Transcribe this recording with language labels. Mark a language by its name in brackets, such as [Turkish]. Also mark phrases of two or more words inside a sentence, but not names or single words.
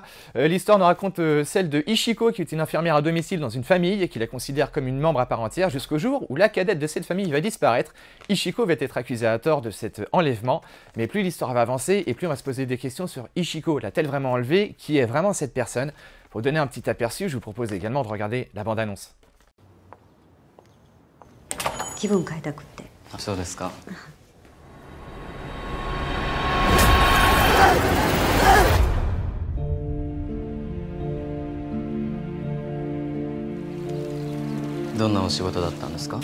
[French] L'histoire nous raconte celle de Ichiko qui est une infirmière à domicile dans une famille et qui la considère comme une membre à part entière jusqu'au jour où la cadette de cette famille va disparaître. Ichiko va être accusée à tort de cet enlèvement, mais plus l'histoire va avancer et plus on va se poser des questions sur Ichiko. L'a-t-elle vraiment enlevée? Qui est vraiment cette personne? Pour donner un petit aperçu, je vous propose également de regarder la bande-annonce. [Japanese] 気分変えたくって。あ、そうですか。どんなお仕事だったんですか？